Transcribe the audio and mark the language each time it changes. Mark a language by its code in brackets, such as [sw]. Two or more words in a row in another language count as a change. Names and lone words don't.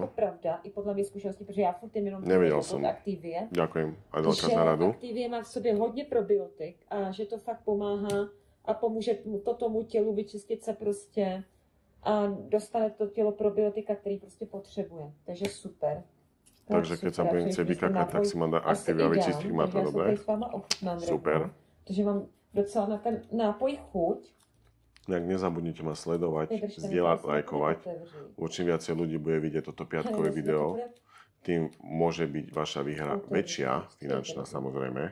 [cs] je to pravda, i podle mě zkušenosti, protože já furt jenom Nevěděl jsem. Activie. [sk] Ďakujem, Adelka, za radu. [cs] Activie má v sobě hodně probiotik a že to fakt pomáhá a pomůže to tomu tělu vyčistit se prostě a dostane to tělo probiotika, který prostě potřebuje. Takže super. [sk] Takže keď sa budem chcieť vykakať, tak si mám dať Activia a vyčistí ma to, dobre? Super. [cs] Takže mám docela na ten nápoj chuť. [sk] Nejak nezabudnite ma sledovať, zdieľať, lajkovať. Čím viacej ľudí bude vidieť toto piatkové video, tým môže byť vaša výhra väčšia, finančná samozrejme.